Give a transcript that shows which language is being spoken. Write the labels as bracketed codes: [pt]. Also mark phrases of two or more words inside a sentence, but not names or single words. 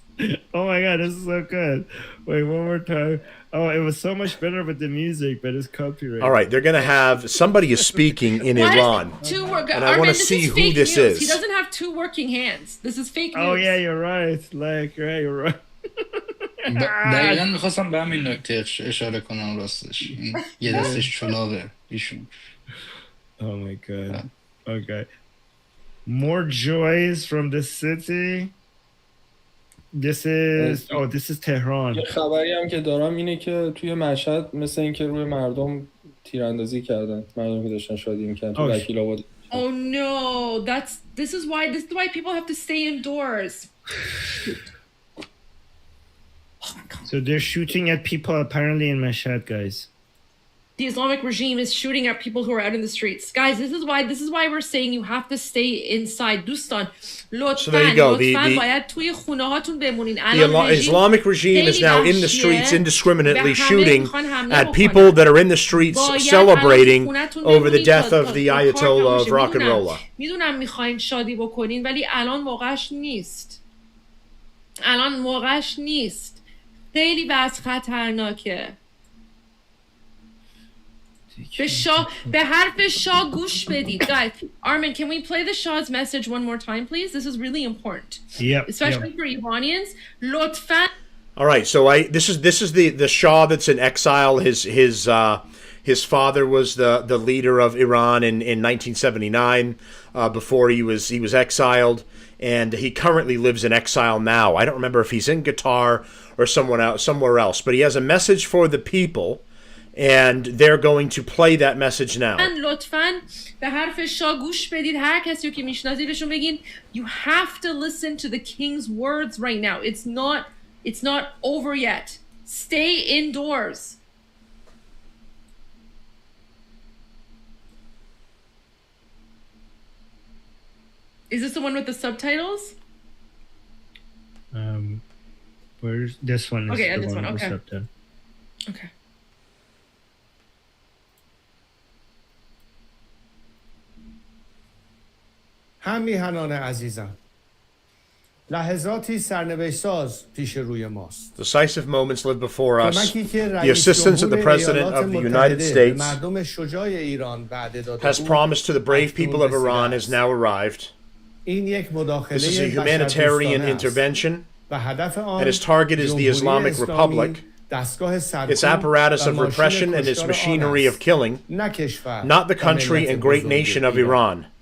[en] Oh my god, this is so good. Wait, one more time. Oh, it was so much better with the music, but it's copyrighted. All right, they're going to have... Somebody is speaking in Iran. And I want to see who this is. He doesn't have two working hands. This is fake news. Oh yeah, you're right. You're right. [fa] دقیقا میخواستم به همین نکته اشاره کنم راستش یه دستش چلاقه ایشون. [en] Oh my god. Okay. More joys from the city. This is Tehran. [fa] یه خبری هم که دارم اینه که توی مشهد مثل اینکه روی مردم تیراندازی کردن. مردم که داشتن شادی میکنن تو وکیل آباد. [en] Oh no, this is why people have to stay indoors. So they're shooting at people apparently in Mashhad, guys. The Islamic regime is shooting at people who are out in the streets. Guys, this is why we're saying you have to stay inside. [fa] دوستان [en] So there you go. The Islamic regime is now in the streets indiscriminately shooting at people that are in the streets celebrating over the death of the Ayatollah of rock and roll. [fa] میدونم میخواین شادی بکنین ولی الان موقعش نیست. خیلی وضع خطرناکه. به حرف شاه گوش بدید. [en] Guys, Armin, can we play the Shah's message one more time, please? This is really important. Yeah. Especially for Iranians. [fa] لطفاً. [en] All right, so this is the Shah that's in exile. His father was the leader of Iran in 1979 before he was exiled, and he currently lives in exile now. I don't remember if he's in Qatar or somewhere else, but he has a message for the people. And they're going to play that message now. [fa] لطفاً به حرف شاه گوش بدید. هر کسی که میشناسیدشون بگین [en] you have to listen to the king's words right now. It's not over yet. Stay indoors. Is this the one with the subtitles? Where's this one? Okay, the this one. With Okay. subtitle. Okay. [fa] هم میهنان عزیزم لحظاتی سرنوشت ساز پیش روی ماست. [en] Decisive moments live before us. The assistance of the President of the United States has promised to the brave people of Iran has now arrived. This is a humanitarian intervention, and its target is the Islamic Republic, its apparatus of repression and its machinery of killing, not the country and great nation of Iran.